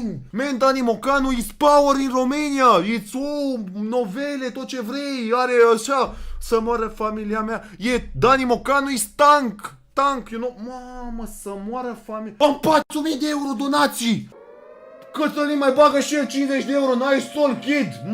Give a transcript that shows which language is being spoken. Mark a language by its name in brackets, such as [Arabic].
[English] Man, Dani Mocanu is power in Romania. [Romanian] It's novele, tot ce vrei, are așa, să moară familia mea. [English] Dani Mocanu is tank, you know. [Romanian] Mamă, să moară familia. Am 4.000 de euro donații. Cătălin mai bagă și el 50 de euro, [English] nice soul kid.